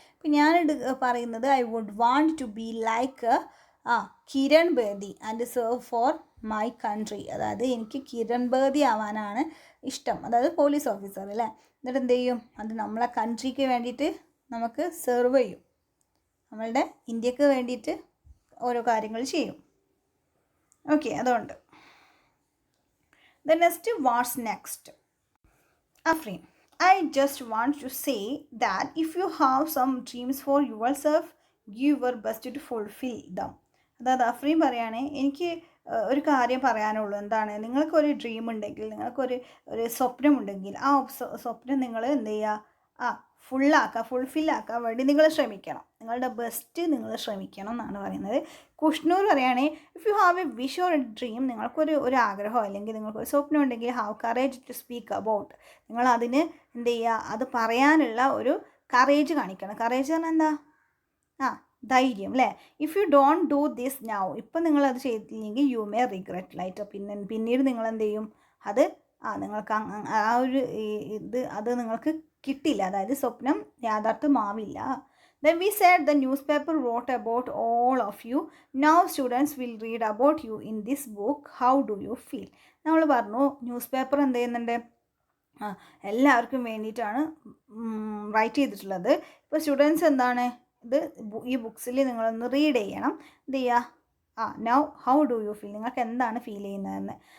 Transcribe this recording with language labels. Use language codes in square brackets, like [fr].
[ml] ഇപ്പം ഞാൻ പറയുന്നത് [en] I would want to be like Kiran Bedi and serve for my country. [ml] അതായത് എനിക്ക് കിരൺ ബേദി ആവാനാണ് ഇഷ്ടം, അതായത് പോലീസ് ഓഫീസർ അല്ലേ? എന്നിട്ട് എന്ത് ചെയ്യും? അത് നമ്മളെ കൺട്രിക്ക് വേണ്ടിയിട്ട് നമുക്ക് സെർവ് ചെയ്യും, നമ്മളുടെ ഇന്ത്യക്ക് വേണ്ടിയിട്ട് ഓരോ കാര്യങ്ങൾ ചെയ്യും. [en] Okay, അതുകൊണ്ട് The next, what's next? Afreen, I just want to say that if you have some dreams for yourself, give your best to fulfill them. [ml] അതായത് അഫ്രീൻ പറയുകയാണെങ്കിൽ എനിക്ക് ഒരു കാര്യം പറയാനുള്ളൂ. എന്താണ്, നിങ്ങൾക്കൊരു ഡ്രീം ഉണ്ടെങ്കിൽ, നിങ്ങൾക്കൊരു സ്വപ്നമുണ്ടെങ്കിൽ ആ സ്വപ്നം നിങ്ങൾ എന്ത് ചെയ്യുക, ഫുൾഫില്ലാക്കാൻ വേണ്ടി നിങ്ങൾ ശ്രമിക്കണം. നിങ്ങളുടെ ബെസ്റ്റ് നിങ്ങൾ ശ്രമിക്കണം എന്നാണ് പറയുന്നത്. കുഷ്ണൂർ പറയുകയാണെങ്കിൽ [en] if you have a wish or a dream, [ml] നിങ്ങൾക്കൊരു ആഗ്രഹമോ അല്ലെങ്കിൽ നിങ്ങൾക്കൊരു സ്വപ്നം ഉണ്ടെങ്കിൽ [en] have courage to speak about, [ml] നിങ്ങൾ അതിന് എന്ത് ചെയ്യുക, അത് പറയാനുള്ള ഒരു കറേജ് കാണിക്കണം. കറേജ് പറഞ്ഞാൽ എന്താ, ധൈര്യം അല്ലേ. [en] if you don't do this now, [ml] ഇപ്പം നിങ്ങളത് ചെയ്തില്ലെങ്കിൽ [en] you may regret later, [ml] പിന്നീട് നിങ്ങൾ എന്ത് ചെയ്യും, അത് നിങ്ങൾക്ക് ആ ഒരു അത് നിങ്ങൾക്ക് കിട്ടില്ല, അതായത് സ്വപ്നം യാഥാർത്ഥ്യമാവില്ല. [en] Then we said the newspaper wrote about all of you. Now students will read about you in this book. How do you feel? [ml] നമ്മൾ പറഞ്ഞു ന്യൂസ് പേപ്പർ എന്ത് ചെയ്യുന്നുണ്ട്, എല്ലാവർക്കും വേണ്ടിയിട്ടാണ് റൈറ്റ് ചെയ്തിട്ടുള്ളത്. ഇപ്പോൾ സ്റ്റുഡൻസ് എന്താണ്, ഈ ബുക്സിൽ നിങ്ങളൊന്ന് റീഡ് ചെയ്യണം. എന്ത് ചെയ്യുക, [en] now how do you feel, [ml] നിങ്ങൾക്ക് എന്താണ് ഫീൽ ചെയ്യുന്നതെന്ന്.